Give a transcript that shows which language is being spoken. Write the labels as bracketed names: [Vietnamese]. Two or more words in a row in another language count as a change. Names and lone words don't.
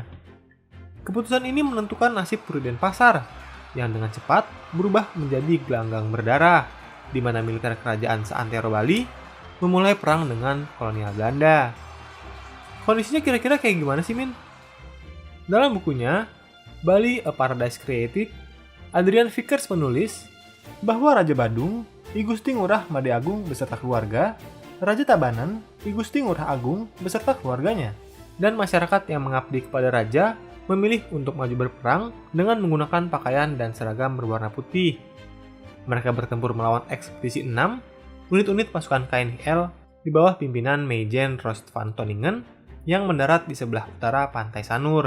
[Indonesian] Keputusan ini menentukan nasib Puri Denpasar, yang dengan cepat berubah menjadi gelanggang berdarah, di mana militer kerajaan seantero Bali memulai perang dengan kolonial Belanda. Kondisinya kira-kira kayak gimana sih, Min? Dalam bukunya, Bali A Paradise Created, Adrian Vickers menulis bahwa Raja Badung, I Gusti Ngurah Made Agung beserta keluarga, Raja Tabanan, I Gusti Ngurah Agung beserta keluarganya, dan masyarakat yang mengabdi kepada Raja memilih untuk maju berperang dengan menggunakan pakaian dan seragam berwarna putih. Mereka bertempur melawan ekspedisi 6, unit-unit pasukan KNIL di bawah pimpinan Mejen Rost van Toningen yang mendarat di sebelah utara pantai Sanur.